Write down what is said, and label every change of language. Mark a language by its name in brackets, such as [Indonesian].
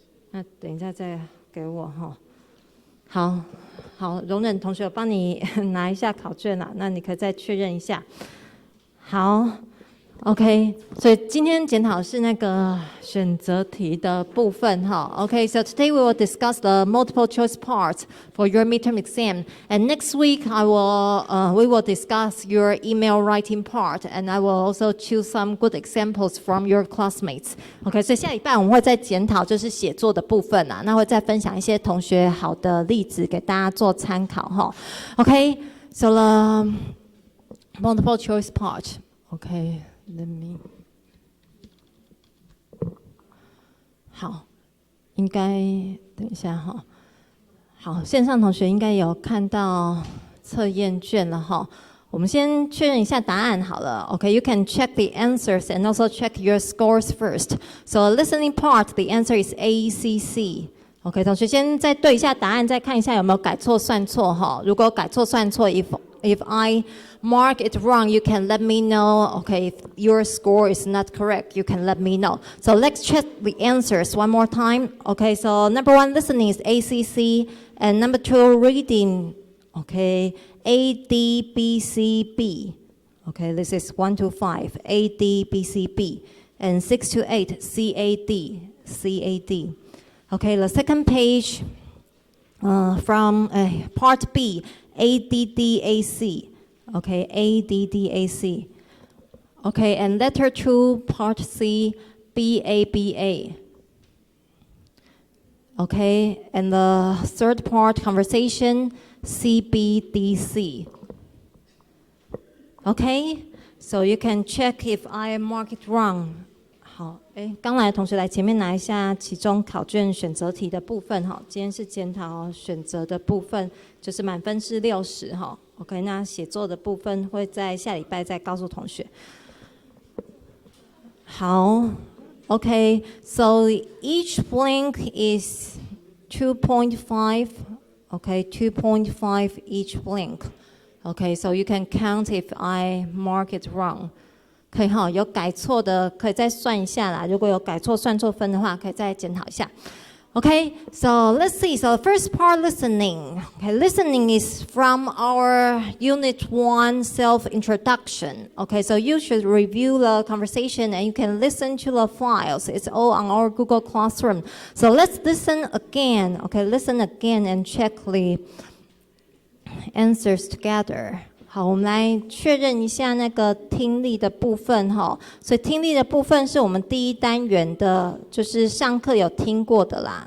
[Chinese] 那等一下再给我哈。好，容忍同学，我帮你拿一下考卷啦，那你可以再确认一下。好 ，OK， 所以今天检讨是那个选择题的部分哈。 [English] OK，so today we will discuss the multiple choice part for your midterm exam, and next week we will discuss your email writing part, and I will also choose some good examples from your classmates. [Chinese] OK， 所以下礼拜我们会再检讨就是写作的部分啊，那会再分享一些同学好的例子给大家做参考哈。 [English] OK，so the multiple choice part. OK，let me. [Chinese] 好，应该等一下哈。好，线上同学应该有看到测验卷了哈。我们先确认一下答案好了。 [English] Okay, you can check the answers and also check your scores first. So listening part, the answer is ACC. [Chinese] OK， 同学先再对一下答案，再看一下有没有改错算错哈。如果改错算错 [English] ，if I mark it wrong, you can let me know. Okay, if your score is not correct, you can let me know. So let's check the answers one more time. Okay, so number 1 listening is ACC, and number 2 reading. Okay, A, D, B, C, B. Okay, this is 1 to 5. A, D, B, C, B. And 6 to 8, C, A, D, C, A, D. Okay, the second page from part B, A, D, D, A, C. Okay, A, D, D, A, C. Okay, and letter 2, part C, B, A, B, A. Okay, and the third part, conversation, C, B, D, C. Okay, so you can check if I mark it wrong. [Chinese] 好，刚来的同学来前面拿一下期中考卷选择题的部分哈。今天是检讨选择的部分，就是满分是60哈。 OK， 那写作的部分会在下礼拜再告诉同学。 [English] 好 ，OK， so each blank is 2.5. Okay, 2.5 each blank. Okay, so you can count if I mark it wrong. [Chinese] 可以哈，有改错的可以再算一下啦。如果有改错算错分的话，可以再检讨一下。 [English] Okay, so let's see. So the first part, listening. Okay, listening is from our Unit 1 self-introduction. Okay, so you should review the conversation and you can listen to the files. It's all on our Google Classroom. So let's listen again. Okay, listen again and check the answers together. [Chinese] 好，我们来确认一下那个听力的部分哈。所以听力的部分是我们第一单元的，就是上课有听过的啦。